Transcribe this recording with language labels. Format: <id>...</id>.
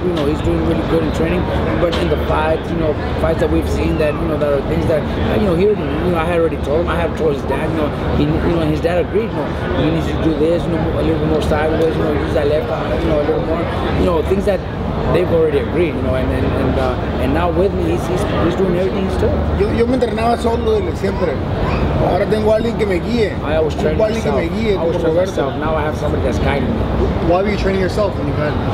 <en>You know, he's doing really good in training. But in the fights, you know, fights that we've seen that, you know, that are things that, you know, I had already told him. I had told his dad, you know, and his dad agreed. You know, he needs to do this, you know, a little bit more sideways, you know, use that left, you know, a little more, you know, things that they've already agreed, you know, and now with me, he's doing everything he's told.</en> <es>Yo me entrenaba solo desde siempre. Ahora tengo alguien que me guíe.</es> <en>I always train myself. I was training myself. Now I have somebody that's guiding me. Why were you training yourself when you had?</en>